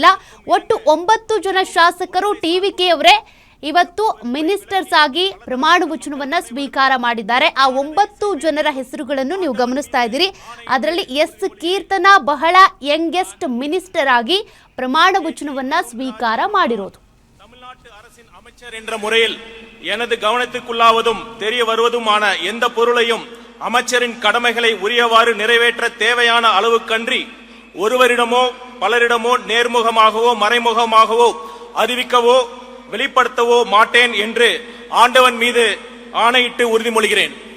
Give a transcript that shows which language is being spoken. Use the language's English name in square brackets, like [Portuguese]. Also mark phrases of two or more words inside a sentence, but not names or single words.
[Kannada] ಒಟ್ಟು 9 ಜನ ಶಾಸಕರು ಟಿವಿಕೆಯವರೇ ಇವತ್ತು ಮಿನಿಸ್ಟರ್ಸ್ ಆಗಿ ಪ್ರಮಾಣ ವಚನವನ್ನ ಸ್ವೀಕಾರ ಮಾಡಿದ್ದಾರೆ. ಆ 9 ಜನರ ಹೆಸರುಗಳನ್ನು ನೀವು ಗಮನಿಸ್ತಾ ಇದ್ದೀರಿ. ಅದರಲ್ಲಿ ಎಸ್ ಕೀರ್ತನಾ ಬಹಳ [English] youngest minister [Kannada] ಆಗಿ ಪ್ರಮಾಣ ವಚನವನ್ನ ಸ್ವೀಕಾರ ಮಾಡಿರೋದು. [Tamil] தமிழ்நாட்டு அரசின் அமைச்சர் என்ற முறையில் எனது கவனத்துக்குள்ளாவதும் தெரிய வருவதுமான எந்த பொருளையும் அமைச்சரின் கடமைகளை உரியவாறு நிறைவேற்ற தேவையான அளவுக்கன்றி ஒருவரிடமோ பலரிடமோ நேர்முகமாகவோ மறைமுகமாகவோ அறிவிக்கவோ வெளிப்படுத்தவோ மாட்டேன் என்று ஆண்டவன் மீது ஆணையிட்டு உறுதிமொழிகிறேன்.